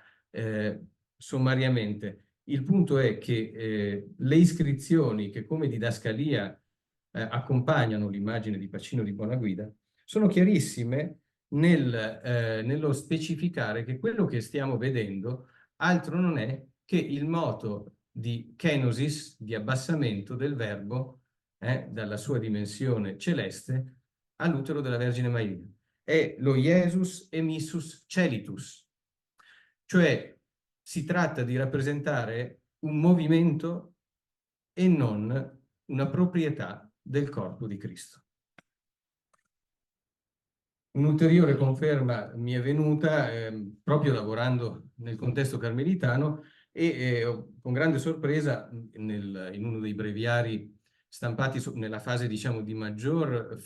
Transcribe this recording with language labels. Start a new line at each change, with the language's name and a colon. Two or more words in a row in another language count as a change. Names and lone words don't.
Italian: sommariamente il punto è che le iscrizioni che come didascalia accompagnano l'immagine di Pacino di Buonaguida sono chiarissime nello specificare che quello che stiamo vedendo altro non è che il moto di kenosis, di abbassamento del verbo dalla sua dimensione celeste all'utero della Vergine Maria.
Latin: È lo Iesus emissus celitus,
Italian: cioè si tratta di rappresentare un movimento e non una proprietà del corpo di Cristo. Un'ulteriore conferma mi è venuta proprio lavorando nel contesto carmelitano e con grande sorpresa in uno dei breviari stampati nella fase, diciamo, di maggior